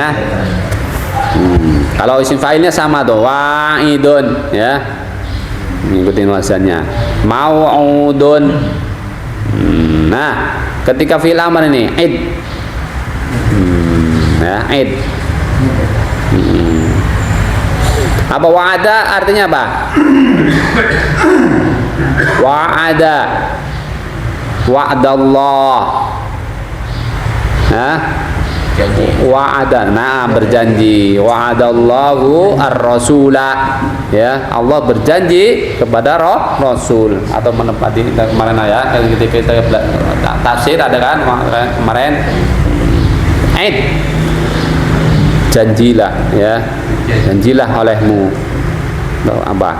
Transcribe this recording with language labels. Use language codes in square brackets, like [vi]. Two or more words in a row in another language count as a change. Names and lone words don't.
[id] Kalau isim fa'ilnya sama tuh, wa'idun, ya. Ngikutin wazannya. Mau'udun. Nah, ketika [ar] فعل أمر [id] ini id. Ya, id. Apa wa'ada artinya apa? [ar] وعد، وعد الله. [id] Wa'ada, nah berjanji. [ar] وعد الله الرسول, ya. [id] Allah berjanji kepada Rasul atau menepati kemarin ya, ketika kita tafsir ada kan kemarin. Janjilah, ya. Janjilah olehmu. Apa?